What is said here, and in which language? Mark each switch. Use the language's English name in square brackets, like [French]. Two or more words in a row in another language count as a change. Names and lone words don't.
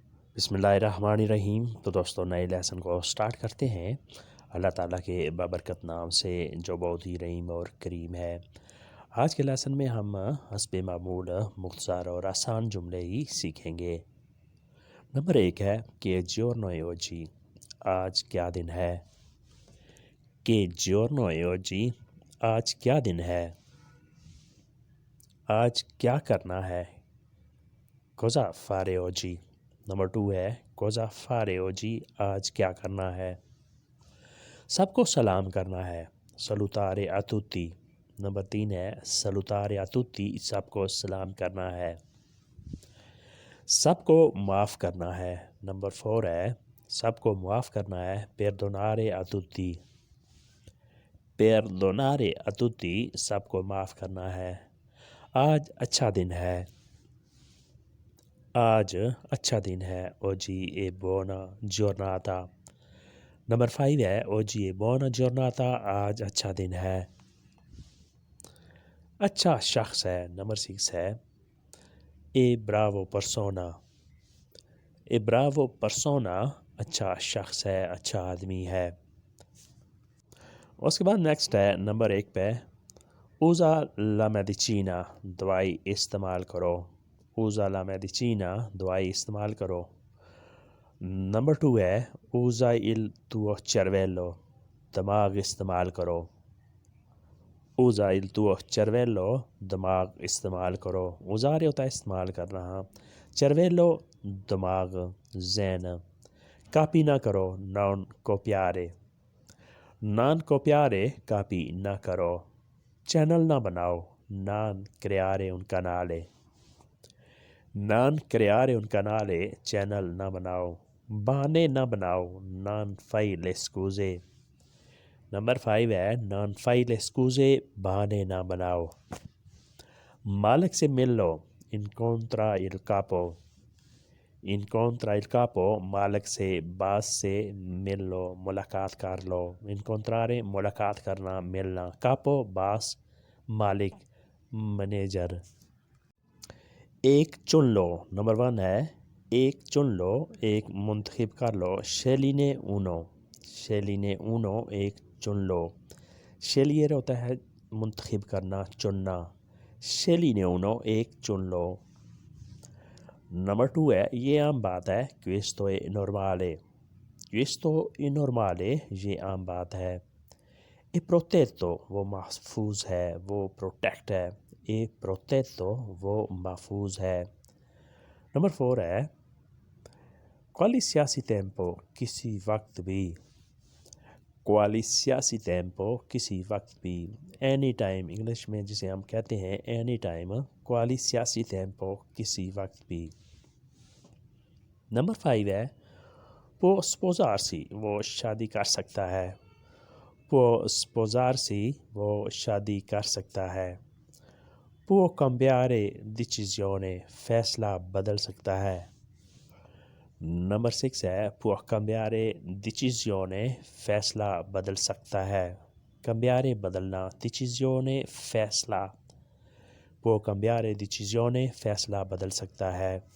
[Urdu] بسم اللہ الرحمن الرحیم۔ تو دوستوں نئے لیسن کو سٹارٹ کرتے ہیں اللہ تعالیٰ کے بابرکت نام سے جو بہت ہی رحیم اور کریم ہے۔ آج کے لیسن میں ہم حسب معمول مختصر اور آسان جملے ہی سیکھیں گے۔ نمبر 1 ہے [Italian] che giorno è oggi, [Urdu] آج کیا دن ہے۔ [Italian] che giorno è oggi, [Urdu] آج کیا دن ہے۔ آج کیا کرنا ہے۔ [Italian] cosa fare oggi۔ [Urdu] نمبر 2 ہے [Italian] cosa fare oggi، [Urdu] آج کیا کرنا ہے۔ سب کو سلام کرنا ہے، [Italian] salutare a tutti۔ [Urdu] نمبر 3 ہے [Italian] salutare a tutti، [Urdu] سب کو سلام کرنا ہے۔ سب کو معاف کرنا ہے، نمبر 4 ہے سب کو معاف کرنا ہے، [Italian] perdonare a tutti۔ perdonare a tutti، [Urdu] سب کو معاف کرنا ہے۔ آج اچھا دن ہے، آج اچھا دن ہے، [Italian] oggi è buona giornata۔ [Urdu] نمبر 5 ہے [Italian] oggi è buona giornata، [Urdu] آج اچھا دن ہے۔ اچھا شخص ہے، نمبر 6 ہے [Italian] è bravo persona۔ è bravo persona، [Urdu] اچھا شخص ہے، اچھا آدمی ہے۔ اس کے بعد نیکسٹ ہے نمبر 1 پہ [Italian] usa la medicina، [Urdu] دوائی استعمال کرو۔ [Italian] usa la medicina، [Urdu] دوائی استعمال کرو۔ نمبر 2 ہے [Italian] usa il tuo cervello، [Urdu] دماغ استعمال کرو۔ [Italian] usa il tuo cervello، [Urdu] دماغ استعمال کرو۔ usare ہوتا ہے استعمال کرنا، cervello دماغ، ذہن۔ کاپی نہ کرو، [Italian] non copiare۔ non copiare، [Urdu] کاپی نہ کرو۔ چینل نہ بناؤ، [Italian] non creare un canale۔ non creare un canale، [Urdu] چینل نہ بناؤ۔ بہانے نہ بناؤ، [Italian] non fai le scuse۔ [Urdu] نمبر 5 ہے [Italian] non fai le scuse، [Urdu] بہانے نہ بناؤ۔ مالک سے مل لو، [Italian] incontra il capo۔ incontra il capo، [Urdu] مالک سے، باس سے مل لو، ملاقات کر لو۔ incontrare ملاقات کرنا، ملنا۔ capo باس، مالک منیجر۔ ایک چن لو، نمبر 1 ہے ایک چن لو، ایک منتخب کر لو۔ [Italian] scegliene uno۔ scegliene uno، [Urdu] ایک چن لو۔ scegliere ہوتا ہے منتخب کرنا، چننا۔ [Italian] scegliene uno، [Urdu] ایک چن لو۔ نمبر 2 ہے یہ عام بات ہے، [Italian] questo è normale۔ questo è normale، [Urdu] یہ عام بات ہے۔ [Italian] è protetto، [Urdu] وہ محفوظ ہے، وہ پروٹیکٹ ہے۔ [Italian] è protetto، [Urdu] وہ محفوظ ہے۔ نمبر 4 ہے [Italian] qualsiasi tempo، [Urdu] کسی وقت بھی۔ [Italian] qualsiasi tempo، [Urdu] کسی وقت بھی۔ [English] any time [Urdu] انگلش میں جسے ہم کہتے ہیں [English] any time, [Italian] qualsiasi tempo، [Urdu] کسی وقت بھی۔ نمبر 5 ہے [Italian] può sposarsi، [Urdu] وہ شادی کر سکتا ہے۔ [Italian] può sposarsi، [Urdu] وہ شادی کر سکتا ہے۔ [Italian] può cambiare decisione، [Urdu] فیصلہ بدل سکتا ہے۔ نمبر 6 ہے [Italian] può cambiare decisione، [Urdu] فیصلہ بدل سکتا ہے۔ cambiare بدلنا، decisione فیصلہ۔ [Italian] può cambiare decisione، [Urdu] فیصلہ بدل سکتا ہے۔